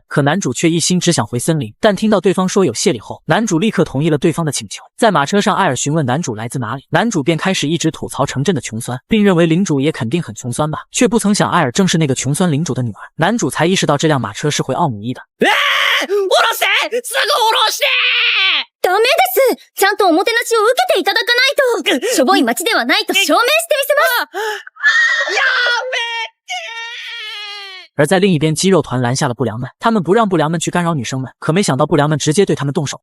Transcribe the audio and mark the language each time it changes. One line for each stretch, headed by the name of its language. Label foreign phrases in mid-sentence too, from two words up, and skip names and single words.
Chinese: 可男主却一心只想回森林，但听到对方说有谢礼后，男主立刻同意了对方的请求。在马车上，埃尔询问男主来自哪里，男主便开始一直吐槽城镇的穷酸，并认为领主也肯定很穷酸吧，却不曾想埃尔正是那个穷酸领主的女儿。男主才意识到这辆马车是回奥姆伊的。
Japanese: 下ろしてすぐ下ろしてダメですちゃんとおもてなしを受けていただかないとしょぼい町ではないと証明してみせますやめ
Chinese: 而在另一边，肌肉团拦下了不良们，他们不让不良们去干扰女生们，可没想到不良们直接对他们动手。